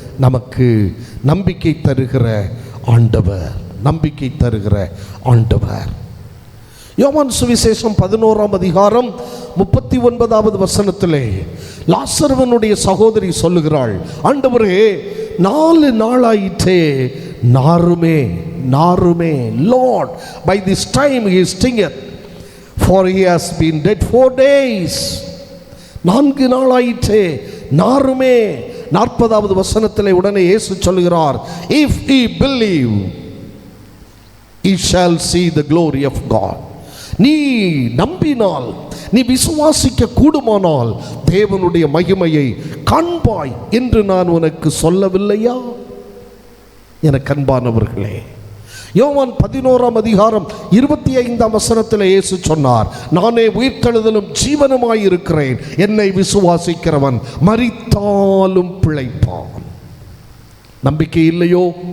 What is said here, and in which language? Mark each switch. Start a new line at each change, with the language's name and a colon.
Tamil: நமக்கு நம்பிக்கை தருகிற ஆண்டவர், நம்பிக்கை தருகிற ஆண்டவர். யோவான் சுவிசேஷம் 11ஆம் அதிகாரம் 39வது வசனத்திலே லாசருவனுடைய சகோதரி சொல்லுகிறாள், ஆண்டவரே 4 நாளாயிற்றே நாருமே நாருமே.
English: Lord, by this time he is stingeth, for he has been dead 4 days.
Tamil: 4 நாளாயிற்றே நாருமே. 40வது வசனத்திலே உடனே இயேசு சொல்லுகிறார்,
English: if he believe he shall see the glory of God.
Tamil: நீ நம்பினால், நீ விசுவாசிக்க கூடுமானால் தேவனுடைய மகிமையை காண்பாய் என்று நான் உனக்கு சொல்லவில்லையா? எனக்கு அன்பானவர்களே, யோவான் 11ஆம் அதிகாரம் 25ஆம் வசனத்தில் இயேசு சொன்னார், நானே உயிர்த்தெழுதலும் ஜீவனுமாய் இருக்கிறேன், என்னை விசுவாசிக்கிறவன் மரித்தாலும் பிழைப்பான். நம்பிக்கை இல்லையோ?